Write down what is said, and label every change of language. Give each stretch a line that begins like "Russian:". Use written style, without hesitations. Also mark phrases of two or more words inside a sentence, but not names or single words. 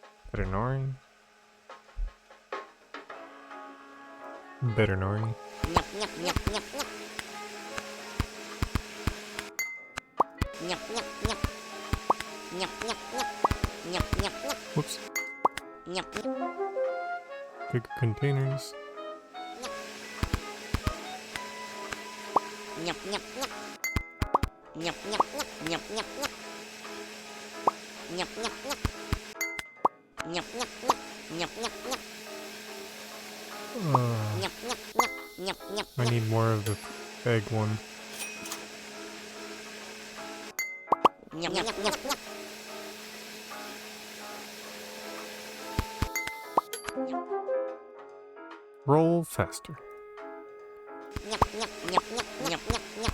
English: Better nori. Better nori. Nyap nyap nyap nyap nyap. Nyap nyap nyap. Nyap nyap nyap. Nyap nyap nyap. Whoops. Nyap nyap. Big containers. Nyap nyap nyap. Nyap nyap nyap. Nyap nyap nyap. Nyap nyap nyap. Nyap nyap nyap. Nyap nyap nyap. Nyap nyap nyap. Nyap nyap. I need more of the egg one. Nyap nyap nyap nyap. Roll faster. Nyap nyap nyap nyap nyap nyap nyap.